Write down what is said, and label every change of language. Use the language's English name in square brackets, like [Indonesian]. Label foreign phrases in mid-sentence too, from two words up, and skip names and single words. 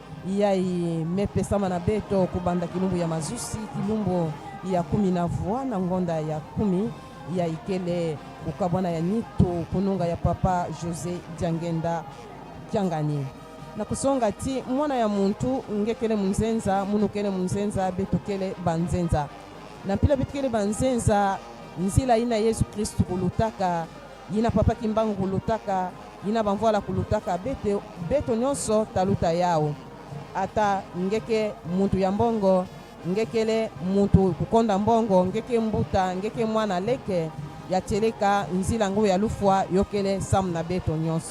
[Kituba (Democratic Republic of Congo)] yai mepesama na beto kubanda kilumbu ya mazusi kilumbu ya 10 na voix na ngonda ya 10 ya ikele kukabwana ya nitu kununga ya papa José Diangenda Kiangani na kusonga ti mwana ya muntu ngekele munzenza munukele munzenza betokele banzenza na pila betokele banzenza nzila ina Yesu Kristu kulutaka yina papa kimbangu kulutaka yina banvola kulutaka beto nyonso taluta yao ata ngeke muntu ya mbongo ngekele muntu kukonda mbongo ngeke mbuta ngeke mwana leke ya teleka nzila ngo ya lufwa yokele sam na beto nyonso